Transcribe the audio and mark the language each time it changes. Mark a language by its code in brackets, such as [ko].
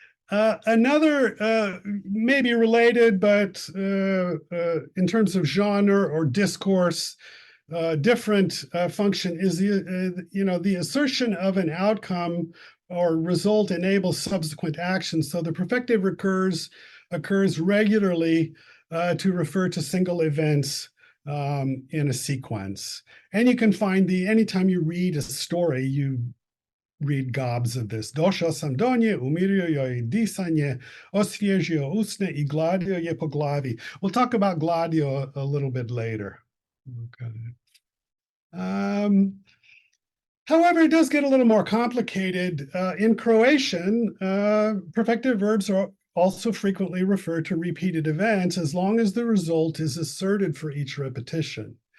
[en] Another maybe related, but in terms of genre or discourse, different function is the assertion of an outcome or result enables subsequent action. So the perfective occurs regularly to refer to single events in a sequence. And you can find anytime you read a story, you read gobs of this. [hr] Došao sam do nje, umirio joj disanje, osvježio usne I gladio je po glavi. [en] We'll talk about gladio a little bit later. Okay. However, it does get a little more complicated. In Croatian, perfective verbs are also frequently refer to repeated events as long as the result is asserted for each repetition.